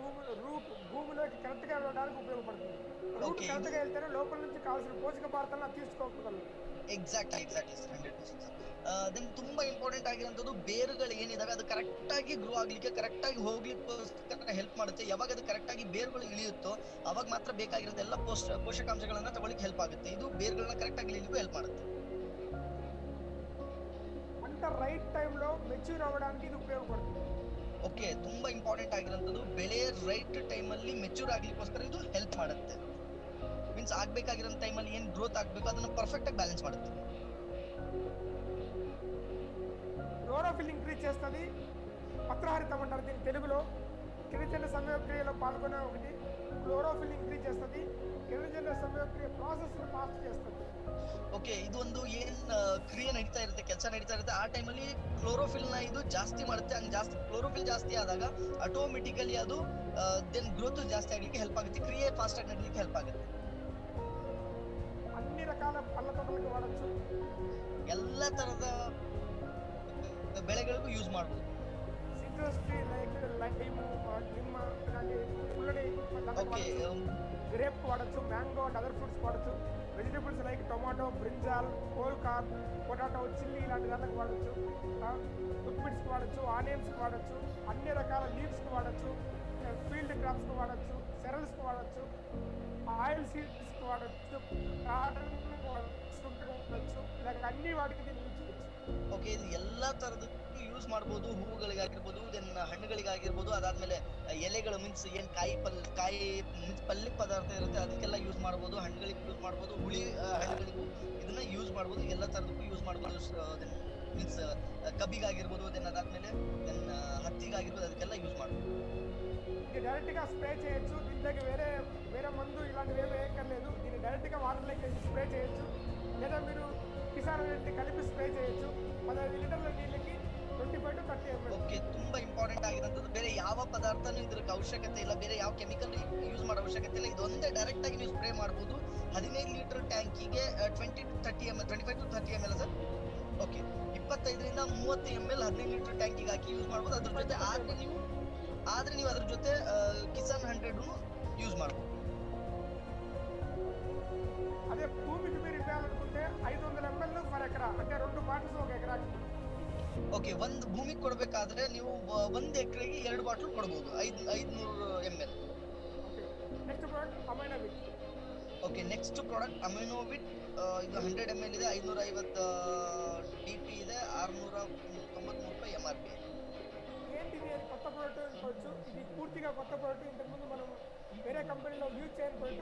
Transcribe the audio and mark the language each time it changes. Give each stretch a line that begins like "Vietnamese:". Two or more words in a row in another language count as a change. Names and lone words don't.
Telugu: భూమిలోకి కరెక్ట్గా వెళ్ళడానికి ఉపయోగపడుతుంది. రూట్ Okay, కరెక్ట్గా వెళ్తేనే లోపల నుంచి కావాల్సిన పోషక పదార్థాలను తీసుకోగలరు.
English: Exactly sir, 100% sir.
Kannada: ದೆನ್ ತುಂಬಾ ಇಂಪಾರ್ಟೆಂಟ್ ಆಗಿರೋಂಥದ್ದು ಬೇರುಗಳು ಏನಿದಾವೆ ಅದು ಕರೆಕ್ಟ್ ಆಗಿ ಗ್ರೋ ಆಗ್ಲಿಕ್ಕೆ, ಕರೆಕ್ಟ್ ಆಗಿ ಹೋಗ್ಲಿಕ್ಕೋಸ್ಕರ ಹೆಲ್ಪ್ ಮಾಡುತ್ತೆ. ಯಾವಾಗ ಅದು ಕರೆಕ್ಟ್ ಆಗಿ ಬೇರುಗಳು ಇಳಿಯುತ್ತೋ ಅವಾಗ ಮಾತ್ರ ಬೇಕಾಗಿರೋದು ಎಲ್ಲ ಪೋಷಕಾಂಶಗಳನ್ನ ತಗೊಳ್ಳಿಕ್ಕೆ ಹೆಲ್ಪ್ ಆಗುತ್ತೆ. ಇದು ಬೇರುಗಳನ್ನ ಕರೆಕ್ಟ್ ಆಗಿ ಇಳಿಲಿಕ್ಕೂ ಹೆಲ್ಪ್ ಮಾಡುತ್ತೆ.
Telugu: పంట
English: right time mature
Telugu: అవ్వడానికి ఇది ఉపయోగపడుతుంది.
Kannada: ಓಕೆ, ತುಂಬಾ ಇಂಪಾರ್ಟೆಂಟ್ ಆಗಿರೋಂಥದ್ದು ಬೆಳೆ
English: right time mature
Kannada: ಆಗ್ಲಿಕ್ಕೋಸ್ಕರ ಇದು ಹೆಲ್ಪ್ ಮಾಡುತ್ತೆ. ಮೀನ್ಸ್ ಆಗ್ಬೇಕಾಗಿರೋ ಟೈಮಲ್ಲಿ ಏನ್ ಗ್ರೋತ್ ಆಗ್ಬೇಕು ಅದನ್ನ ಪರ್ಫೆಕ್ಟ್ ಆಗಿ ಬ್ಯಾಲೆನ್ಸ್ ಮಾಡುತ್ತೆ.
English: chlorophyll increase
Telugu: చేస్తుంది. పత్రహరితం అంటారు దీని తెలుగులో. కిరణజన్య సంయోగక్రియలో పాల్గొనే ఒకటి
English: chlorophyll increase
Telugu: చేస్తుంది. కిరణజన్య సంయోగక్రియ
English: process fast
Telugu: చేస్తుంది.
Kannada: ಓಕೆ, ಇದು ಒಂದು ಏನ್ ಕ್ರಿಯೆ ನಡೀತಾ ಇರುತ್ತೆ, ಕೆಲಸ ನಡೀತಾ ಇರುತ್ತೆ ಆ ಟೈಮಲ್ಲಿ ಕ್ಲೋರೋಫಿಲ್ ನ ಇದು ಜಾಸ್ತಿ ಮಾಡುತ್ತೆ. ಹಂಗೆ ಜಾಸ್ತಿ ಕ್ಲೋರೋಫಿಲ್ ಜಾಸ್ತಿ ಆದಾಗ ಆಟೋಮೆಟಿಕಲಿ ಅದು
English: then growth
Kannada: ಜಾಸ್ತಿ ಆಗ್ಲಿಕ್ಕೆ ಹೆಲ್ಪ್ ಆಗುತ್ತೆ, ಕ್ರಿಯೆ ಫಾಸ್ಟ್ ಆಗಿ ನಡೀಲಿಕ್ಕೆ ಹೆಲ್ಪ್ ಆಗುತ್ತೆ.
Telugu: అన్ని రకాల పళ్ళ తోటలకు వాడచ్చు.
Kannada: ಎಲ್ಲ ತರದ ಬೆಳೆಗಳಿಗೂ ಯೂಸ್ ಮಾಡ್ಬೋದು.
English: citrus tree like lime,
Telugu: నిమ్మ ఇలాంటి పుల్లని ಓಕೆ, గ్రేప్ వాడచ్చు.
English: mango and other fruits
Telugu: వాడచ్చు.
English: vegetables like tomato, brinjal, cole corn, potato, chilli
Telugu: ఇలాంటి దానికి వాడచ్చు. లిక్విడ్స్కి వాడచ్చు, ఆనియన్స్కి వాడచ్చు, అన్ని రకాల లీవ్స్కి వాడచ్చు,
English: field crops
Telugu: వాడచ్చు, సెరల్స్కి వాడచ్చు,
English: oil seeds
Telugu: వాడచ్చు, కాటన్కి వాడచ్చు. ఇలాగ అన్ని వాటికి దీన్ని యూజ్ చేయొచ్చు.
Kannada: ಓಕೆ, ಇದು ಎಲ್ಲಾ ತರದಕ್ಕೂ ಯೂಸ್ ಮಾಡ್ಬೋದು. ಹೂವುಗಳಿಗಾಗಿರ್ಬೋದು, ದೆನ್ ಹಣ್ಣುಗಳಿಗಾಗಿರ್ಬೋದು, ಅದಾದ್ಮೇಲೆ ಎಲೆಗಳು ಮೀನ್ಸ್ ಏನ್ ಕಾಯಿ ಮೀನ್ಸ್ ಪಲ್ಯ ಪದಾರ್ಥ ಇರುತ್ತೆ ಅದಕ್ಕೆಲ್ಲ ಯೂಸ್ ಮಾಡ್ಬೋದು. ಹಣ್ಣುಗಳಿಗೆ ಯೂಸ್ ಮಾಡ್ಬೋದು, ಹುಳಿ ಹಣ್ಣುಗಳಿಗೂ ಇದನ್ನ ಯೂಸ್ ಮಾಡ್ಬೋದು. ಎಲ್ಲ ತರದಕ್ಕೂ ಯೂಸ್ ಮಾಡ್ಬೋದು.
English: then means
Kannada: ಕಬ್ಬಿಗಾಗಿರ್ಬೋದು, ದೆನ್ ಅದಾದ್ಮೇಲೆ ದೆನ್
Telugu: డైరెక్ట్గా స్ప్రే చేయొచ్చు. దీని దగ్గర వేరే వేరే మందు ఇలాంటివి ఏమీ వేయక్కర్లేదు. దీన్ని డైరెక్ట్గా వాటర్లోకి వేసి స్ప్రే చేయొచ్చు. లేదా మీరు కిసాన్ రెడ్డి కలిపి ಸ್ಪ್ರೇ చేయొచ్చు.
Kannada: 15 ಲೀಟರ್ ನೀರಿಗೆ 25 to 30 ml. ಓಕೆ, ತುಂಬಾ ಇಂಪಾರ್ಟೆಂಟ್ ಆಗಿರೋದು. ಬೇರೆ ಯಾವ ಪದಾರ್ಥನೂ ಇದಕ್ಕೆ ಅವಶ್ಯಕತೆ ಇಲ್ಲ, ಬೇರೆ ಯಾವ
English: chemical use
Kannada: ಮಾಡೋ ಅವಶ್ಯಕತೆ ಇಲ್ಲ. ಇದೊಂದೇ ಡೈರೆಕ್ಟ್ ಆಗಿ ನೀವು ಸ್ಪ್ರೇ ಮಾಡಬಹುದು. 15 ಲೀಟರ್ ಟ್ಯಾಂಕಿಗೆ 20 to 30 ml, 25 to 30 ml ಸರ್. ಓಕೆ, 25 ರಿಂದ 30 ml 15 ಲೀಟರ್ ಟ್ಯಾಂಕಿಗೆ ಹಾಕಿ ಯೂಸ್ ಮಾಡಬಹುದು. ಅದ್ರ ಜೊತೆ ಆದ್ರೆ ನೀವು ಅದ್ರ ಜೊತೆ ಕಿಸಾನ್ 100 ಯೂಸ್ ಮಾಡಬಹುದು.
Telugu: అదే భూమికి మీరు ఇవ్వాలనుకుంటే 500 ml
English: per acre,
Telugu: అంటే 2 బాటిల్స్ ఒక ఎకరాకి.
Kannada: ಓಕೆ, ಒಂದು ಭೂಮಿಗೆ ಕೊಡಬೇಕಾದ್ರೆ ನೀವು 1 ಎಕರೆಗೆ 2 ಬಾಟಲ್ ಕೊಡಬಹುದು, 500 ml.
English: Next product Aminovit.
Kannada: ಓಕೆ,
English: next product
Kannada: ಅಮೈನೋವಿಟ್. ಇದು 100 ml ಇದೆ, 550 DP ಇದೆ, 693 MRP.
Telugu: ఏంటిది అది కొత్త ప్రోడక్ట్ అనుకోవచ్చు. ఇది పూర్తిగా కొత్త ప్రోడక్ట్. ఇంతకుముందు మనం వేరే కంపెనీలో యూజ్ చేయని ప్రోడక్ట్.